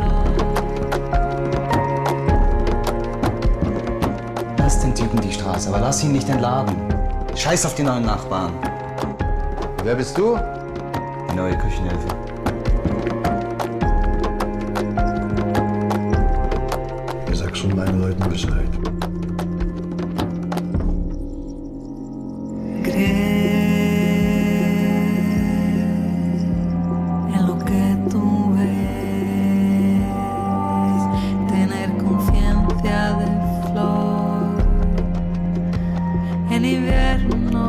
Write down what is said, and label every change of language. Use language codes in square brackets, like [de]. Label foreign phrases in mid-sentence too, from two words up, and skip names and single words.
[de] Lass den Typen die Straße, aber lass ihn nicht entladen. Scheiß auf die neuen Nachbarn. Wer bist du? Die neue Küchenhilfe. Ich sag schon meinen Leuten Bescheid. [es] En lo que tú ves, tener conciencia de flor en invierno.